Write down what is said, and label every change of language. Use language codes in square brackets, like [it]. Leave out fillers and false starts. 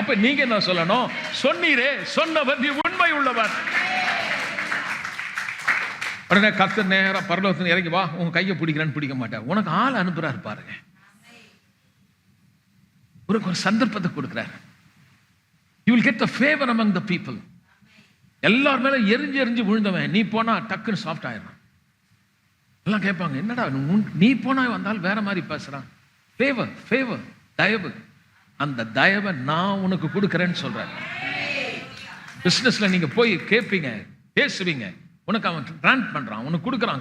[ta] அப்ப நீங்க என்ன சொல்லணும்? சொன்னீரே, சொன்னவர் நீ உண்மை உள்ளவர். உடனே கர்த்தர் நேரா பரலோகத்துல இறங்கி வா, உங்க கையை பிடிக்கிறேன்னு பிடிக்க மாட்டேன், உனக்கு ஆள் அனுப்புறாரு பாருங்க. உனக்கு ஒரு சந்தர்ப்பத்தை கொடுக்கிறார். [en] You will get the favor among the people. [ta] எல்லார் மேல எரிஞ்சு எரிஞ்சு விழுந்தவன் நீ போனா டக்குன்னு சாஃப்ட் ஆயிடும். எல்லாம் கேட்பாங்க, என்னடா நீ போனா வந்தால் வேற மாதிரி பேசுறான். ஃபேவர், ஃபேவர், தயவு. அந்த தயவை நான் உனக்கு கொடுக்கிறேன்னு சொல்றேன். பிசினஸ்ல நீங்க போய் கேட்பீங்க, பேசுவீங்க, உனக்கு அவன் கிராண்ட் பண்றான், உனக்கு கொடுக்குறான்.